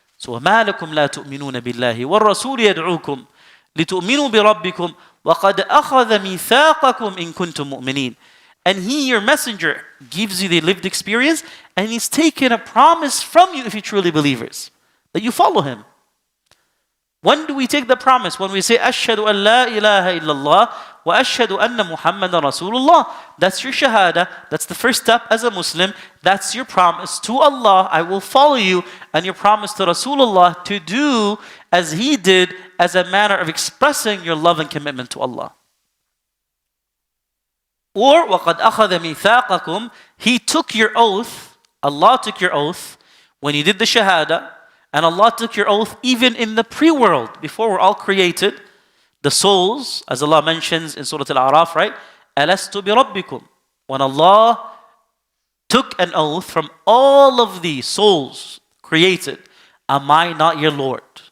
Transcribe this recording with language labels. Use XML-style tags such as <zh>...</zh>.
<ar>So وَمَا لَكُمْ لَا تُؤْمِنُونَ بِاللَّهِ وَالرَّسُولِ يَدْعُوكُمْ لِتُؤْمِنُوا بِرَبِّكُمْ وَقَدْ أَخَذَ مِيثَاقَكُمْ إِن كُنْتُم مُؤْمِنِينَ.</ar> <en>And He, your messenger, gives you the lived experience, and He's taken a promise from you if you're truly believers, that you follow Him. When do we take the promise? When we say,</en> <ar>أَشْهَدُ أَن لَا إِلَهَ إِلَّا اللَّهِ وَأَشْهَدُ أَنَّ مُحَمَّدًا رَسُولُ اللَّهِ.</ar> <en>That's your shahada. That's the first step as a Muslim. That's your promise to Allah. I will follow you. And your promise to Rasulullah to do as he did as a manner of expressing your love and commitment to Allah.</en> <ar>Or وَقَدْ أَخَذَ مِيثَاقَكُمْ.</ar> <en>He took your oath. Allah took your oath when you did the shahada. And Allah took your oath even in the pre-world, before we're all created. The souls, as Allah mentions in Surat Al-A'raf, right?</en> <ar>أَلَسْتُ بِرَبِّكُمْ.</ar> <en>When Allah took an oath from all of the souls created, am I not your Lord?</en>